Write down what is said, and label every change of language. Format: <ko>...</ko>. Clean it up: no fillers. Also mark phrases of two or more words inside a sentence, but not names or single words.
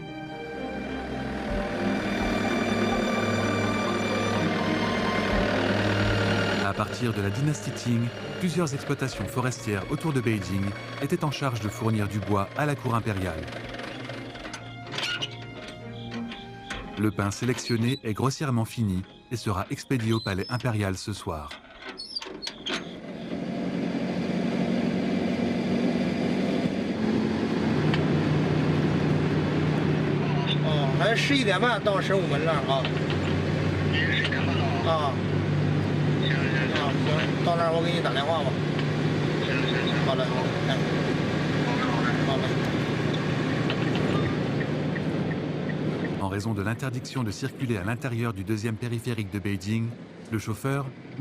<fr>À partir de la dynastie Qing, plusieurs exploitations forestières autour de Beijing étaient en charge de fournir du bois à la cour impériale. Le pin sélectionné est grossièrement fini et sera expédié au palais impérial ce soir.</fr> <zh>Oh, 11:30到15门了啊。啊。行，到那儿我给你打电话吧。好嘞，哎，好嘞。</zh> <fr>En raison de l'interdiction de circuler à l'intérieur du deuxième périphérique de Beijing, le chauffeur, M.</fr>